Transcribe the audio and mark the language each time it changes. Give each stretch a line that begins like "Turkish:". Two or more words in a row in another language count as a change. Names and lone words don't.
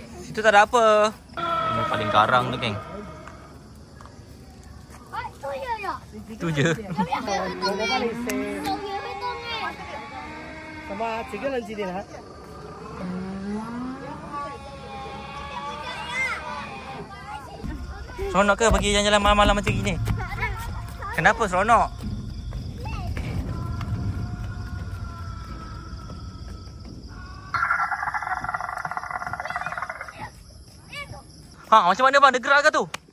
Malay: Situ tak ada apa. Ini paling garang tu, geng. Tu je ya. Tu je. Tapi aku hitung ni.
Chinese: Sama 几个人几点来？
Malay: Seronok ke pergi jalan-jalan malam-malam macam gini? Kenapa seronok? Ha, macam mana bang? Dia gerak ke tu?